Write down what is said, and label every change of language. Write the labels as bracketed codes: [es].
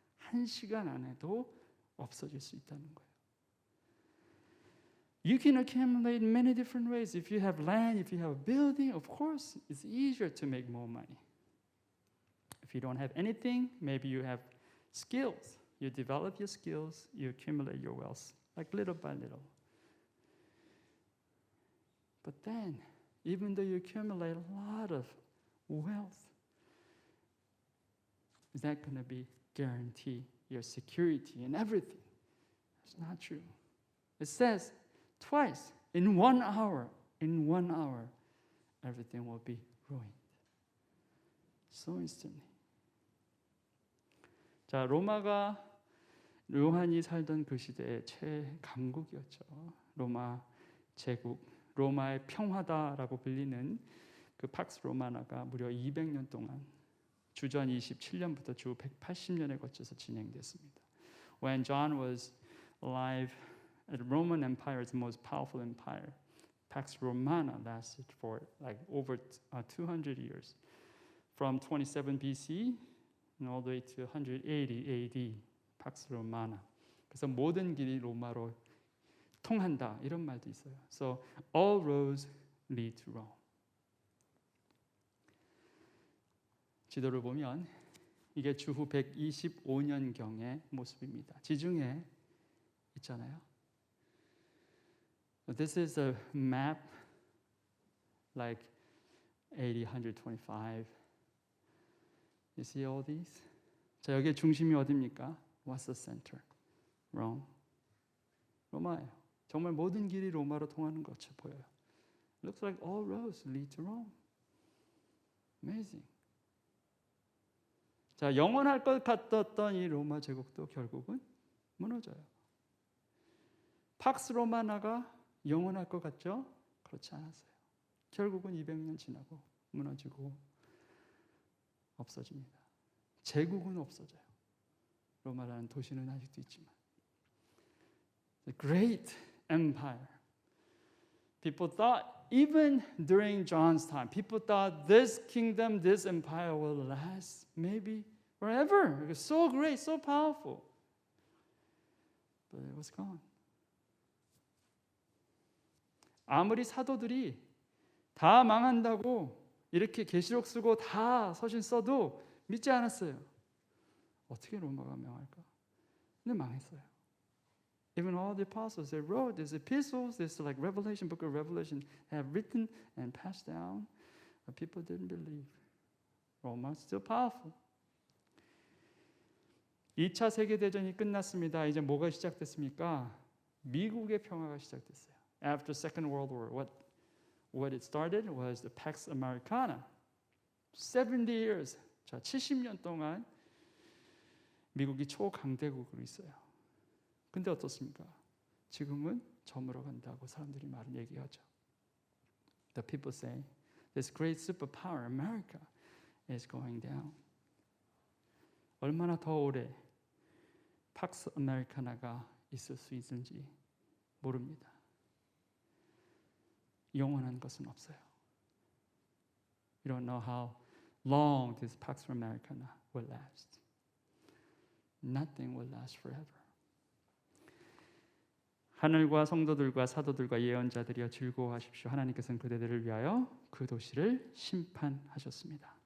[ko] 1시간 안에도 없어질 수 있다는 거예요. [en] You can accumulate in many different ways. If you have land, if you have a building, of course, it's easier to make more money. If you don't have anything, maybe you have skills. You develop your skills, you accumulate your wealth, like little by little. But then, even though you accumulate a lot of wealth, is that going to be guarantee your security and everything? It's not true. It says twice, in 1 hour, everything will be ruined. So instantly. [ko] 자, 로마가 요한이 살던 그 시대의 최강국이었죠. 로마 제국, 로마의 평화다라고 불리는 그 팍스 로마나가 무려 200년 동안 주전 27년부터 주 180년에 거쳐서 진행됐습니다. [en] When John was alive, the Roman Empire is the most powerful empire. Pax Romana lasted for like over 200 years, from 27 BC and all the way to 180 AD. Pax Romana. [ko] 그래서 모든 길이 로마로 통한다 이런 말도 있어요. [en] So all roads lead to Rome. [ko] 지도를 보면 이게 주후 125년경의 모습입니다. 지중해 있잖아요. [en] This is a map like AD 125. You see all these? [ko] 자, 여기의 중심이 어디입니까? [en] What's the center? Rome. [ko] 로마예요. 정말 모든 길이 로마로 통하는 것처럼 보여요. [en] Looks like all roads lead to Rome. Amazing. [ko] 자, 영원할 것 같았던 이 로마 제국도 결국은 무너져요. 팍스 로마나가 영원할 것 같죠? 그렇지 않았어요. 결국은 200년 지나고 무너지고 없어집니다. 제국은 없어져요. 로마라는 도시는 아직도 있지만. [en] The great empire. People thought, even during John's time, people thought this kingdom, this empire will last maybe forever. It was so great, so powerful. But it was gone. [ko] 아무리 사도들이 다 망한다고 이렇게 계시록 쓰고 다 서신 써도 믿지 않았어요. 어떻게 로마가 명할까? 근데 망했어요. [en] Even all the apostles, they wrote these epistles, this like Revelation, book of Revelation, have written and passed down, but people didn't believe. Rome is still powerful. [ko] 2차 세계대전이 끝났습니다. 이제 뭐가 시작됐습니까? 미국의 평화가 시작됐어요. [en] After Second World War, what it started was the Pax Americana. 70 years, [ko] 자 70년 동안 미국이 초강대국으로 있어요. 근데 어떻습니까? 지금은 저물어 간다고 사람들이 말을 얘기하죠. [en] The people say, this great superpower, America, is going down. [ko] 얼마나 더 오래 팍스 아메리카나가 있을 수 있는지 모릅니다. 영원한 것은 없어요. [en] You don't know how long this Pax Americana will last. Nothing will last forever. [ko] 하늘과 성도들과 사도들과 예언자들이여 즐거워하십시오. 하나님께서는 그대들을 위하여 그 도시를 심판하셨습니다.